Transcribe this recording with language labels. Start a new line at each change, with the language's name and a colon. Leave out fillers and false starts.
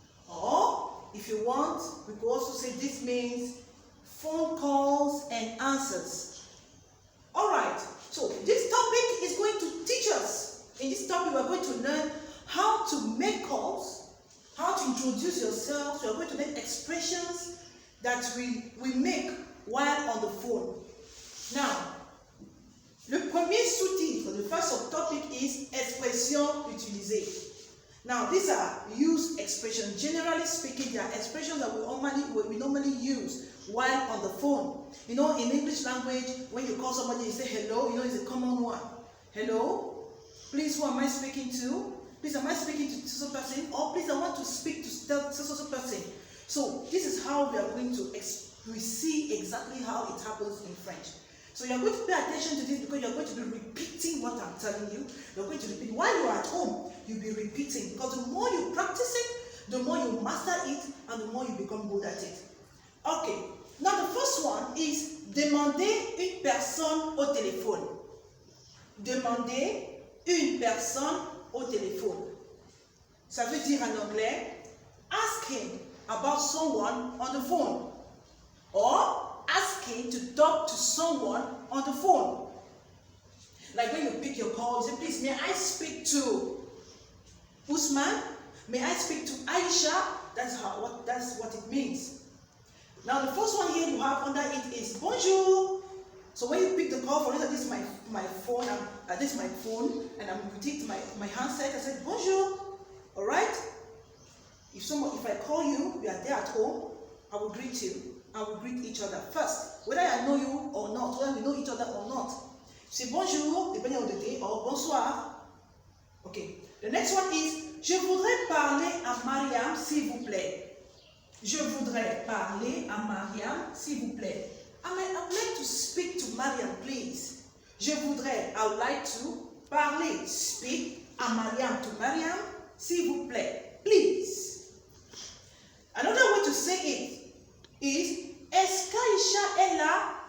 English: Or, if you want, we could also say this means phone calls and answers. Alright, so this topic is going to teach us. In this topic, we are going to learn how to make calls, how to introduce yourself. So we are going to learn expressions that we make while on the phone. Now,
French: le premier sous-titre,
English: the first subtopic is expressions utilisées. Now, these are used expressions. Generally speaking, they are expressions that we normally use while on the phone. You know, in English language, when you call somebody, you say hello, you know, it's a common one. Hello? Please, who am I speaking to? Please, am I speaking to so person? Or please, I want to speak to so person. So, this is how we are going to see exactly how it happens in French. So, you're going to pay attention to this because you're going to be repeating what I'm telling you. You're going to repeat. While you're at home, you'll be repeating. Because the more you practice it, the more you master it, and the more you become good at it. Okay. Now, the first one is
French: demander une personne au téléphone. Demander une personne au téléphone. Ça veut dire en anglais,
English: asking about someone on the phone. Or asking to talk to someone on the phone. Like when you pick your call, you say, please, may I speak to Usman? May I speak to Aisha? That's what it means. Now the first one here you have under it is bonjour. So when you pick the call, for instance, this is my phone, this is my phone, and I'm with my handset, I said bonjour. Alright? If I call you, we are there at home, I will greet you. I will greet each other first, whether I know you or not, whether we know each other or not. Say bonjour, depending on the day, or bonsoir. Okay. The next one is
French: je voudrais parler à Mariam, s'il vous plaît.
English: Je voudrais parler à Mariam, s'il vous plaît. I would like to speak to Mariam, please.
French: Je voudrais,
English: I would like to
French: parler,
English: speak
French: à Mariam,
English: to Mariam,
French: s'il vous plaît,
English: please. Another way to say it is
French: est-ce qu'Aïcha est là?